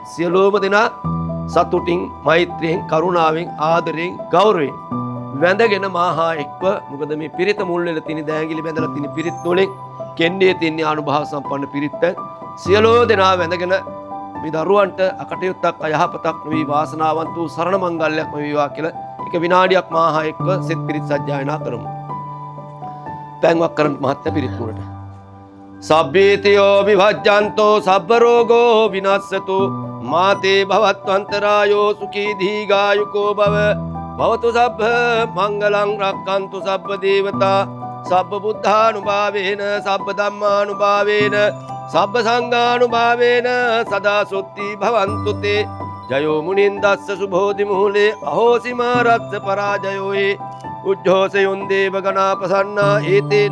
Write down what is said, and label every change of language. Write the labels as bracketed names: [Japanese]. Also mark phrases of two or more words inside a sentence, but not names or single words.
[Sinhala] සියලුම දෙනා සතුටින් මෛත්‍රියෙන් කරුණාවෙන් ආදරයෙන් ගෞරවයෙන් වැඳගෙන මාහා එක්ව මොකද මේ පිරිත මුල් වෙලා තියෙන දෑගිලි බැඳලා තියෙන පිරිත් වලින් කෙන්නේ තියෙන අනුභව සම්පන්න පිරිත් සියලෝ දෙනා වැඳගෙන මේ දරුවන්ට අකටයුත්තක් අයහපතක් නොවි වාසනාවන්ත වූ සරණ මංගල්‍යයක් වේවා කියලා එක විනාඩියක් මාහා එක්ව සෙත් පිරිත් සජ්ජායනා කරමු. පැන්වක් කරන් මහත්ය පිරිත් උරට [Pali] සබ්බීතියෝ විභජ්ජන්තෝ සබ්බ රෝගෝ විනස්සතු මාතේ භවත්වන්තරායෝ සුඛී දීඝායුකෝ භව භවතු සබ්බ මංගලං රක්ඛන්තු සබ්බ දේවතා සබ්බ බුද්ධානුභාවේන සබ්බ ධම්මානුභාවේන සබ්බ සංඝානුභාවේන සදා සොත්ති භවන්තු තේ ජයෝ මුනින්දස්ස සුභෝදි මුහුලේ අහෝසිමා රත්ස පරාජයෝ උජ්ජෝසයොන් දේව ගණාපසන්නා ඒතේන